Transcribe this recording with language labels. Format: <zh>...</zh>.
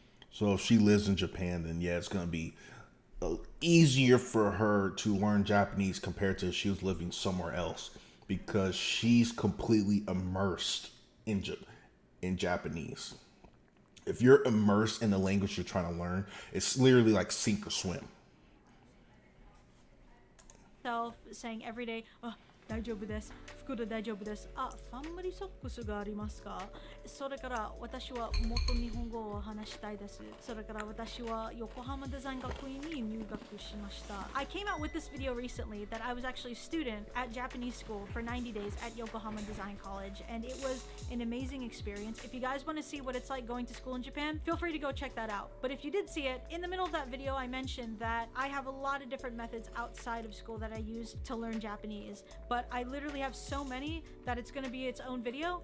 <en>So if she lives in Japan, then yeah, it's gonna be easier for her to learn Japanese compared to if she was living somewhere else, because she's completely immersed in Japanese. If you're immersed in the language you're trying to learn, it's literally like sink or swim. Saying every day, oh,</en> <ja>大丈夫です。袋大丈夫です。あ、ファンマリソックスがありますか？それから私はもっと日本語を話したいです。それから私は横浜デザイン学院に入学しました。</ja> <en>I came out with this video recently that I was actually a student at Japanese school for 90 days at Yokohama Design College, and it was an amazing experience. If you guys want to see what it's like going to school in Japan, feel free to go check that out. But if you did see it, in the middle of that video I mentioned that I have a lot of different methods outside of school that I use to learn Japanese, but I literally have so many that it's going to be its own video.</en>